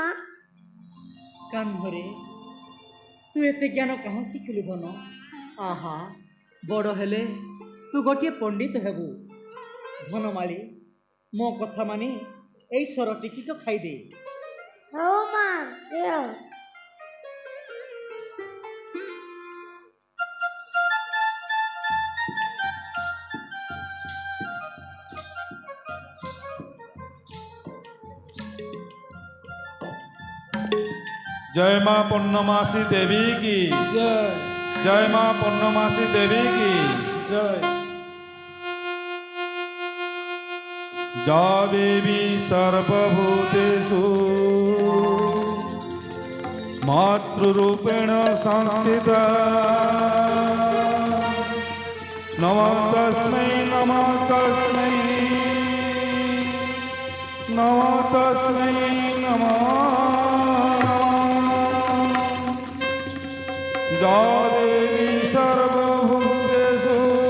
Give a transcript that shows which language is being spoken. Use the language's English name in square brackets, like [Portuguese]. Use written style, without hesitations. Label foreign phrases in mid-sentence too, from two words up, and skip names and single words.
[Odia] କାହ୍ନରେ, ତୁ ଏତେ ଜ୍ଞାନ କାହିଁ ଶିଖିଲୁ ଧନ? ଆହା, ବଡ଼ ହେଲେ ତୁ ଗୋଟିଏ ପଣ୍ଡିତ ହେବୁ। ଧନମାଳି, ମୋ କଥା ମାନି ଏଇ ସର ଟିକିକ ଖାଇଦେ। ହଉ ମା, ଦିଅ। [Hindi] जय माँ पूर्णमासी देवी की जय। जय माँ पूर्णमासी देवी की जय। [Sanskrit] जा देवी सर्वभूतेषु मातृरूपेण संस्थिता नमः तस्मै नमः तस्मै नमः तस्मै नमः जा देवी सर्वभूतेषु